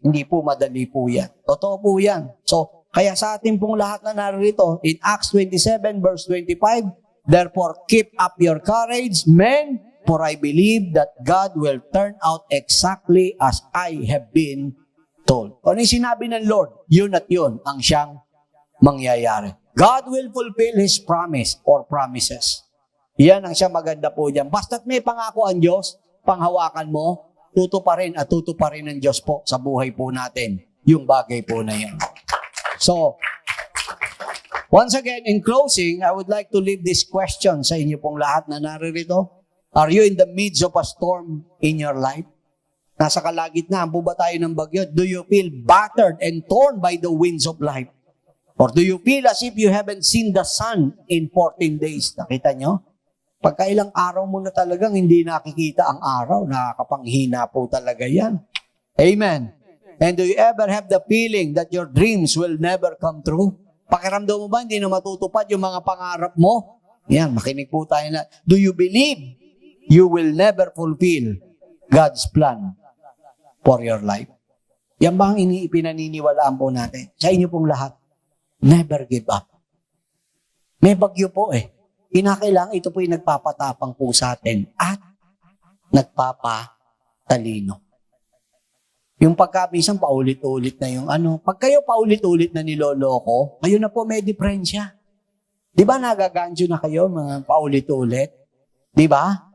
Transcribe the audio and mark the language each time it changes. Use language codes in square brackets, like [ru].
[tl] Hindi po madali po yan. Totoo po yan. So, kaya sa ating pong lahat na narito, [en] in Acts 27 verse 25, therefore keep up your courage, men, for I believe that God will turn out exactly as I have been told. [tl] Kung ano yung sinabi ng Lord, yun at yun ang siyang mangyayari. [en] God will fulfill His promise or promises. [tl] Yan ang siya maganda po dyan. Basta't may pangako ang Diyos, panghawakan mo, tutuparin at tutuparin ng Diyos po sa buhay po natin yung bagay po na yan. [en] So, once again, in closing, I would like to leave this question [tl] sa inyo pong lahat na naririto. [en] Are you in the midst of a storm in your life? [tl] Nasa kalagitnaan po ba tayo ng bagyo? [en] Do you feel battered and torn by the winds of life? Or do you feel as if you haven't seen the sun in 14 days? [tl] Nakita nyo? Pagka ilang araw mo na talagang hindi nakikita ang araw, nakakapanghina po talaga yan. Amen. [en] And do you ever have the feeling that your dreams will never come true? [tl] Pakiramdam mo ba hindi na matutupad yung mga pangarap mo? Yan, makinig po tayo na. [en] Do you believe you will never fulfill God's plan for your life? [tl] Yan ba ang pinaniniwalaan po natin? Sa inyo pong lahat, [en] never give up. [tl] May bagyo po eh. Kinakailangan ito po yung nagpapatapang po sa atin at nagpapatalino. Yung paulit-ulit na yung pag kayo paulit-ulit na niloloko, kayo na po may diferensya. Di ba nagagancho na kayo mga paulit-ulit? Di ba?